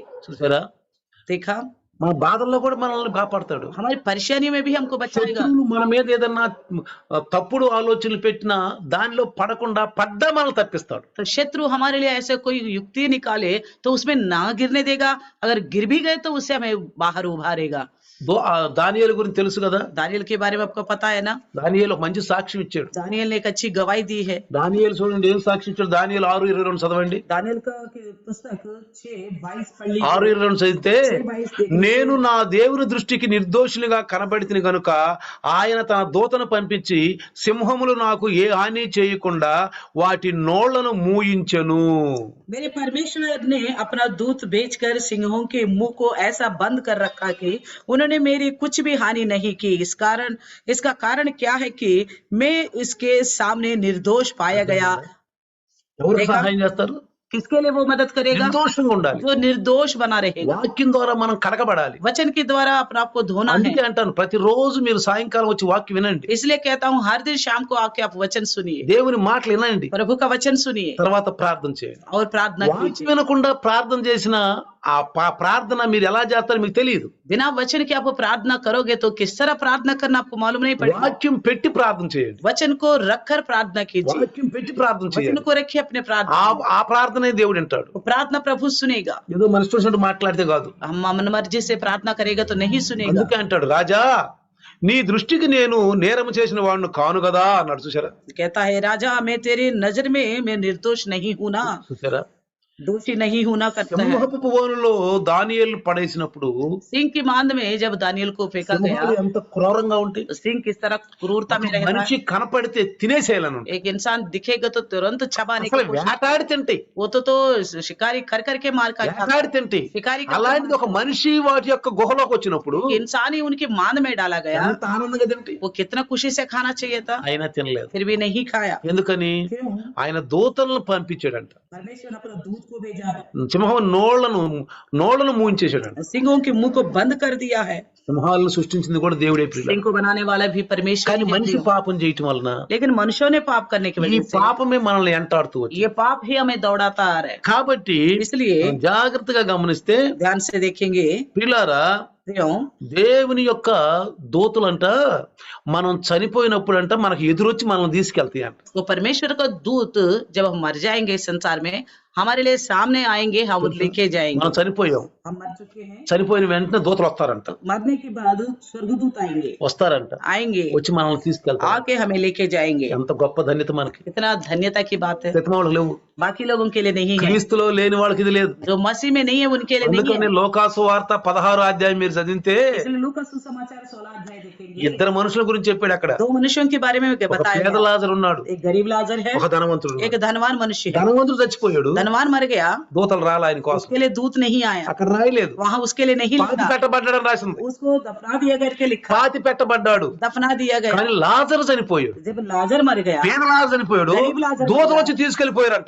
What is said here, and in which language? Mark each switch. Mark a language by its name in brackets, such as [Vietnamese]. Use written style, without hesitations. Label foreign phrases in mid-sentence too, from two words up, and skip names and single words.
[Telugu] చూసారా, [Hindi] देखा, [Telugu] మన బాధల్లో కూడా మనల్ని కాపాడతాడు. [Hindi] हमारी परेशानी में भी हमको बचाएगा। [Telugu] శత్రువులు మన మీద ఏదన్నా తప్పుడు ఆలోచనలు పెట్టినా దానిలో పడకుండా పడ్డా మనల్ని తప్పిస్తాడు. [Hindi] तो शत्रु हमारे लिए ऐसे कोई युक्ति निकाले तो उसमें ना गिरने देगा, अगर गिर भी गए तो उससे हमें बाहर उभारेगा। [Telugu] దానియేలు గురించి తెలుసు కదా, [Hindi] दानियल के बारे में आपको पता है ना, [Telugu] దానియేలు ఒక మంచి సాక్ష్యం ఇచ్చాడు. [Hindi] दानियल ने एक अच्छी गवाही दी है. [Telugu] దానియేలు చూడండి ఏం సాక్ష్యం ఇచ్చాడు. దానియేలు 6:22 చదవండి. [Hindi] दानियल का पुस्तक 6:22 पढ़ लीजिए. [Telugu] 6:22 చదివితే, [Hindi] 6:22 देखिए. [Telugu] నేను నా దేవుని దృష్టికి నిర్దోషులుగా కనబడితిని గనుక ఆయన తన దూతను పంపించి సింహములు నాకు ఏ హాని చేయకుండా వాటి నోళ్లను మూయించెను. [Hindi] मेरे परमेश्वर ने अपना दूत भेजकर सिंहों के मुंह को ऐसा बंद कर रखा कि उन्होंने मेरी कुछ भी हानि नहीं की. इसका कारण क्या है कि मैं इसके सामने निर्दोष पाया गया. [Telugu] ఎవరు [Hindi] देखा? [Telugu] సహాయం చేస్తారు? [Hindi] किसके लिए वो मदद करेगा? [Telugu] నిర్దోషంగా ఉండాలి. [Hindi] जो निर्दोष बना रहेगा. [Telugu] వాక్యం ద్వారా మనం కడగబడాలి. [Hindi] वचन के द्वारा अपने आप को धोना है. [Telugu] అందుకే అంటాను ప్రతిరోజు మీరు సాయంకాలం వచ్చి వాక్యం వినండి. [Hindi] इसलिए कहता हूँ हर दिन शाम को आके आप वचन सुनिए, [Telugu] దేవుని మాటలు వినండి, [Hindi] प्रभु का वचन सुनिए [Telugu] తర్వాత ప్రార్థన చేయండి. [Hindi] और प्रार्थना [Telugu] వాక్యం [Hindi] कीजिए. [Telugu] వినకుండా ప్రార్థన చేసిన ఆ ప్రార్థన మీరు ఎలా చేస్తారో మీకు తెలియదు. [Hindi] बिना वचन के आप प्रार्थना करोगे तो किस तरह प्रार्थना करना आपको मालूम नहीं पड़ेगा. [Telugu] వాక్యం పెట్టి ప్రార్థన చేయండి. [Hindi] वचन को रखकर प्रार्थना कीजिए. [Telugu] వాక్యం పెట్టి ప్రార్థన [Hindi] वचन [Telugu] చేయండి. [Hindi] को रखिए अपने प्रार्थना. [Telugu] ఆ ప్రార్థనే దేవుడు వింటాడు. [Hindi] वो प्रार्थना प्रभु सुनेगा. [Telugu] ఏదో మన ఇష్టం మాట్లాడితే కాదు. [Hindi] हम मन मर्जी से प्रार्थना करेगा तो नहीं सुनेगा. [Telugu] అందుకే అంటాడు, రాజా నీ దృష్టికి నేను నేరము చేసిన వాడిని కాను కదా అన్నాడు. చూసారా? [Hindi] कहता है राजा मैं तेरी नजर में मैं निर्दोष नहीं हूं ना, [Telugu] చూసారా? [Hindi] दोषी नहीं हूं ना करता है. [Telugu] సింహపు భువనంలో దానియేలు పడేసినప్పుడు [Hindi] सिंह की मांद में जब दानियल को फेंका [Telugu] సింహాలు [Hindi] गया, [Telugu] ఎంత క్రూరంగా ఉంటాయి. [Hindi] तो सिंह किस तरह क्रूरता में रहता [Telugu] మనిషి [Hindi] है. [Telugu] కనపడితే తినేసేయాలను. [Hindi] एक इंसान दिखेगा तो तुरंत छबाने [Telugu] అసలు [Hindi] की कोशिश. [Telugu] వేటాడి తింటాయి. [Hindi] वो तो शिकारी कर करके मार का [Telugu] వేటాడి తింటాయి. [Hindi] शिकारी करके [Telugu] అలాంటిది ఒక మనిషి వాటి యొక్క గుహలోకి వచ్చినప్పుడు [Hindi] इंसान ही उनकी मांद में डाला गया. [Telugu] ఎంత ఆనందంగా తింటాయి. [Hindi] वो कितना खुशी से खाना चाहिए था, [Telugu] అయినా తినలేదు. [Hindi] फिर भी नहीं खाया. [Telugu] ఎందుకని? [Hindi] क्यों? [Telugu] ఆయన దూతలను పంపించాడంట. [Hindi] परमेश्वर अपना दूध को भेजा, [Telugu] సింహం నోళ్లను మూయించేశాడంట. [Hindi] सिंहों के मुंह को बंद कर दिया है. [Telugu] సింహాలను సృష్టించింది కూడా దేవుడే ప్రియులారా. [Hindi] सिंह को बनाने वाला भी परमेश्वर [Telugu] కానీ [Hindi] ही है. [Telugu] మనిషి పాపం చేయటం వలన [Hindi] लेकिन मनुष्यों ने पाप करने की [Telugu] ఈ [Hindi] वजह से [Telugu] పాపమే మనల్ని ఎంటాడుతూ వచ్చింది. [Hindi] ये पाप ही हमें दौड़ाता आ रहा है. [Telugu] కాబట్టి [Hindi] इसलिए [Telugu] జాగ్రత్తగా గమనిస్తే [Hindi] ध्यान से देखेंगे [Telugu] ప్రియులారా, [Hindi] क्यों [Telugu] దేవుని యొక్క దూతలంట మనం చనిపోయినప్పుడంట మనకు ఎదురొచ్చి మనల్ని తీసుకెళ్తాయి అంట. [Hindi] तो परमेश्वर का दूत जब हम मर जाएंगे इस संसार में हमारे लिए सामने आएंगे, हम लेके जाएंगे. [Telugu] మనం చనిపోయాం, [Hindi] हम मर चुके हैं, [Telugu] చనిపోయిన వెంటనే దూతలు వస్తారంట. [Hindi] मरने के बाद स्वर्गदूत [Telugu] వస్తారంట, [Hindi] आएंगे [Telugu] వచ్చి మనల్ని తీసుకెళ్తారు. [Hindi] आके हमें लेके जाएंगे. [Telugu] ఎంత గొప్ప ధన్యత మనకి. [Hindi] कितना धन्यता की बात है. [Telugu] ప్రతి వాళ్ళకి లేవు. [Hindi] बाकी लोगों के लिए नहीं है, [Telugu] క్రీస్తులో లేని వాళ్ళకి ఇది లేదు. [Hindi] जो मसीह में नहीं है उनके लिए नहीं [Telugu] అందుకని [Hindi] है. [Telugu] లోకాసు వార్త 16వ అధ్యాయం మీరు చదివితే [Hindi] इसलिए लूका सुसमाचार 16 अध्याय देखेंगे. [Telugu] ఇద్దరు మనుషుల గురించి చెప్పాడు అక్కడ. [Hindi] दो मनुष्यों के बारे में [Telugu] ఒక [Hindi] बताया [Telugu] పేద [Hindi] गया. [Telugu] లాజరు ఉన్నాడు, [Hindi] एक गरीब लाजर है, [Telugu] ఒక ధనవంతుడు [Hindi] एक [Telugu] ఉన్నాడు. [Hindi] धनवान मनुष्य है. [Telugu] ధనవంతుడు చచ్చిపోయాడు, [Hindi] धनवान मर गया, [Telugu] దూతలు రాలే ఆయన కోసం. [Hindi] उसके लिए दूत नहीं आया, [Telugu] అక్కడ రాయలేదు. [Hindi] वहां उसके लिए नहीं [Telugu] పాతి [Hindi] लिखा, [Telugu] పెట్టబడ్డాడని రాసింది. [Hindi] उसको दफना दिया करके लिखा, [Telugu] పాతి పెట్టబడ్డాడు [Hindi] दफना दिया गया. [Telugu] కానీ లాజరు చనిపోయాడు. [Hindi] जब लाजर मर गया [Telugu] పేద లాజరు చనిపోయాడు, [Hindi] గరీబ్ లాజరు [Telugu] దూతలు [Hindi] మర [Telugu] వచ్చి తీసుకెళ్లిపోయారంట.